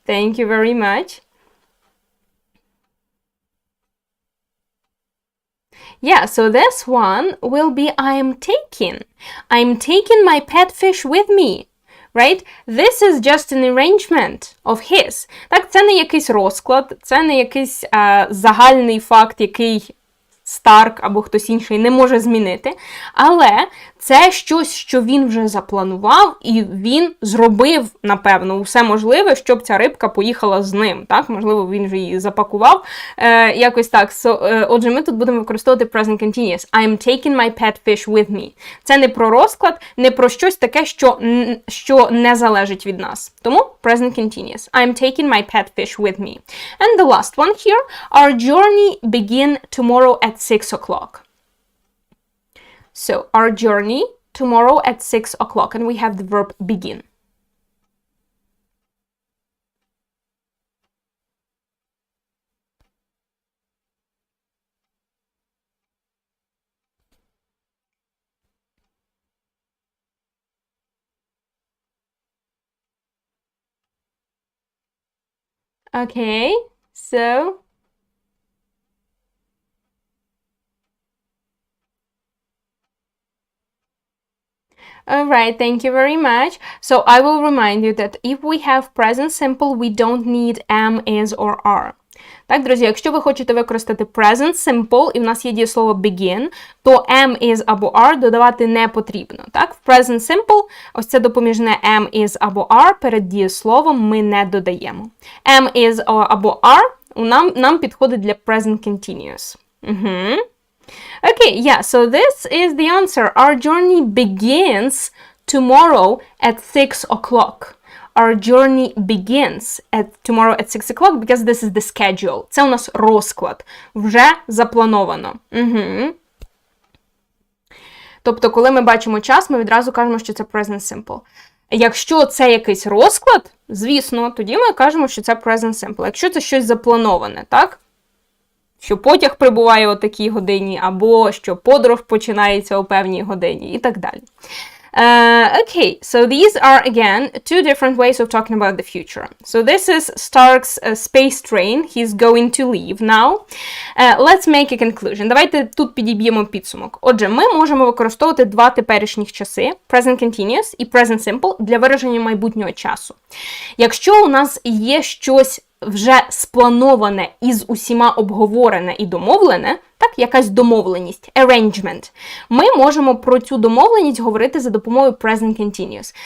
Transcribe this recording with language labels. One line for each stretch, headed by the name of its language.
English: Thank you very much. Yeah, so this one will be I'm taking my pet fish with me. Right? This is just an arrangement of his.
Ukrainian: Так, це не якийсь розклад, це не якийсь загальний факт, який Старк або хтось інший не може змінити, але це щось, що він вже запланував, і він зробив, напевно, усе можливе, щоб ця рибка поїхала з ним. Так? Можливо, він вже її запакував. Якось так. Отже, ми тут будемо використовувати present continuous.
English: I'm taking my pet fish with me.
Ukrainian: Це не про розклад, не про щось таке, що не залежить від нас. Тому
English: present continuous. I'm taking my pet fish with me. And the last one here. Our journey begin tomorrow at 6 o'clock. So, our journey tomorrow at 6 o'clock, and we have the verb begin. Okay, so... Alright, thank you very much. So I will remind you that if we have present simple, we don't need am, is or are.
Ukrainian: Так, друзі, якщо ви хочете використати present simple, і в нас є дієслово begin, то am, is або are додавати не потрібно. Так, в present simple ось це допоміжне am, is або are перед дієсловом ми не додаємо. Am, is або are нам підходить для present continuous.
English: Okay, yeah, so this is the answer. Our journey begins tomorrow at 6 o'clock. Our journey begins tomorrow at 6 o'clock because this is the schedule.
Ukrainian: Це у нас розклад. Вже заплановано. Тобто, коли ми бачимо час, ми відразу кажемо, що це present simple. Якщо це якийсь розклад, звісно, тоді ми кажемо, що це present simple. Якщо це щось заплановане, так? Що потяг прибуває о такій годині, або що подорож починається о певній годині, і так далі.
English: Okay, so these are, again, two different ways of talking about the future. So this is Stark's space train. He's going to leave now. Let's make a conclusion.
Ukrainian: Давайте тут підіб'ємо підсумок. Отже, ми можемо використовувати два теперішніх часи, present continuous і present simple, для вираження майбутнього часу. Якщо у нас є щось вже сплановане і з усіма обговорене і домовлене, так, якась домовленість, arrangement, ми можемо про цю домовленість говорити за допомогою present continuous.